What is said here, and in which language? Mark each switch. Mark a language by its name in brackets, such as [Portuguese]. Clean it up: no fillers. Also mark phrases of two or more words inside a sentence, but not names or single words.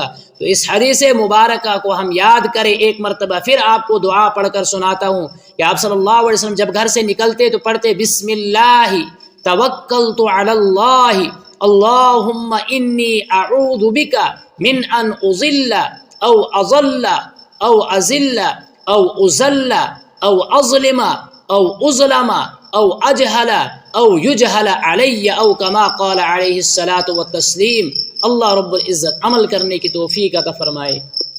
[Urdu] تو اس حدیث مبارکہ کو ہم یاد کریں۔ ایک مرتبہ پھر آپ کو دعا پڑھ کر سناتا ہوں کہ آپ [Arabic] صلی اللہ علیہ وسلم [Urdu] جب گھر سے نکلتے تو پڑھتے [Arabic] بسم اللہ توکلت علی اللہ اللہم انی اعوذ بک من ان اضل او اضل او ازل او ازل او اظلم او اظلم او اجہل او یجہل علی او کما قال علیہ الصلاۃ والتسلیم۔ [Urdu] اللہ [Arabic] رب العزت [Urdu] عمل کرنے کی توفیق عطا فرمائے۔